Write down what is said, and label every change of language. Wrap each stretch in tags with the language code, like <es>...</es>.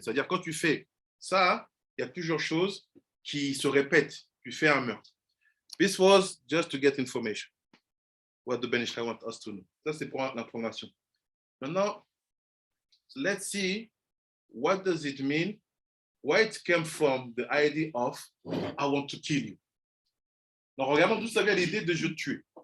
<fr>C'est-à-dire quand tu fais ça, il y a plusieurs choses qui se répètent. Tu fais un meurtre.</fr> <en>This was just to get information. What the Ben Ishai want us to know.</en> <fr>Ça, c'est pour l'information.</fr> <en>Maintenant, let's see what does it mean, where it came from the idea of I want to kill you.</en> <fr>Donc, regardons d'où ça vient l'idée de je tuer.</fr>